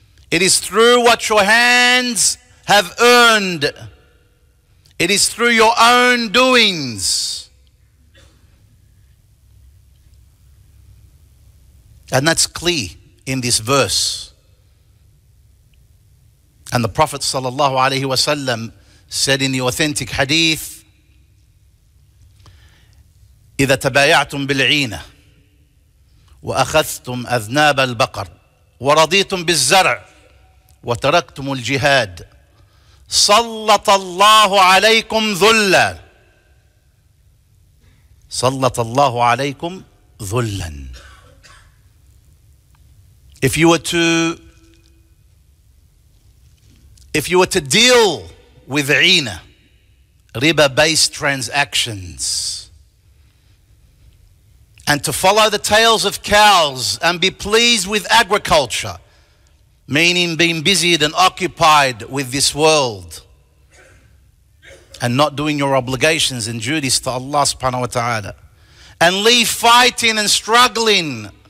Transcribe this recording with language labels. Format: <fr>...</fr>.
<en>It is through what your hands have earned. It is through your own doings. And that's clear in this verse. And the Prophet sallallahu alaihi wasallam said in the authentic hadith,</en> <ar>إذا تبايعتم بالعينة وأخذتم أذناب البقر ورضيتم بالزرع وتركتم الجهاد سلط الله عليكم ذلا سلط الله عليكم ذلا.</ar> <en>If you were to deal with عينة, riba-based transactions, and to follow the tails of cows and be pleased with agriculture, meaning being busied and occupied with this world and not doing your obligations and duties to Allah subhanahu wa ta'ala, and leave fighting and struggling</en>